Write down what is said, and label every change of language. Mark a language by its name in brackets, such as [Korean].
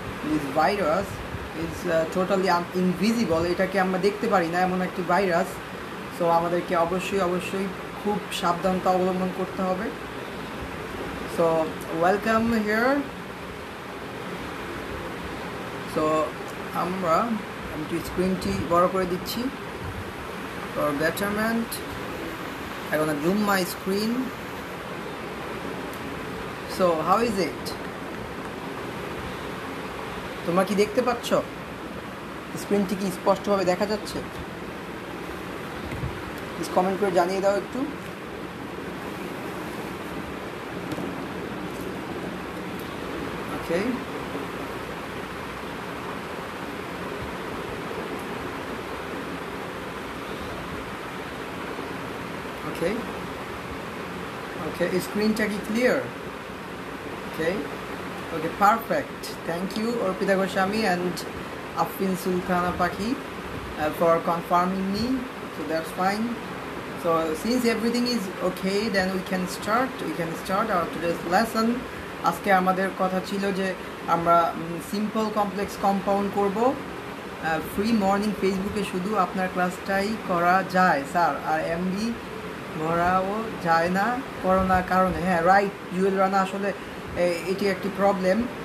[English] This virus is totally invisible. [Bangla] এটাকে আমরা দেখতে পারি না, এমন একটি ভাইরাস। সো আমাদেরকে অবশ্যই খুব সাবধানতা অবলম্বন করতে হবে। [English] So welcome here. [Bangla] সো আমি একটু স্ক্রিনটি বড় করে দিচ্ছি [English] For betterment. I'm gonna zoom my screen. So how is it? [Bangla] তোমরা কি দেখতে পাচ্ছ? স্ক্রিনটি কি স্পষ্টভাবে দেখা যাচ্ছে? প্লিজ কমেন্ট করে জানিয়ে দাও একটু। [English] Okay. [Bangla] Okay, স্ক্রিনটা কি clear? [English] Okay, perfect. Thank you Orpita Goswami and Afin Sultana Paki for confirming me. So that's fine. So since everything is okay, then we can start our today's lesson. [Bangla] আজকে আমাদের কথা ছিল যে আমরা simple complex compound করব। Free morning ফেসবুকে শুধু আপনার ক্লাসটাই করা যায় স্যার, আর এমবি ভরাও যায় না করোনার কারণে। হ্যাঁ, রাইট জুয়েল রানা, আসলে এটি একটি প্রবলেম।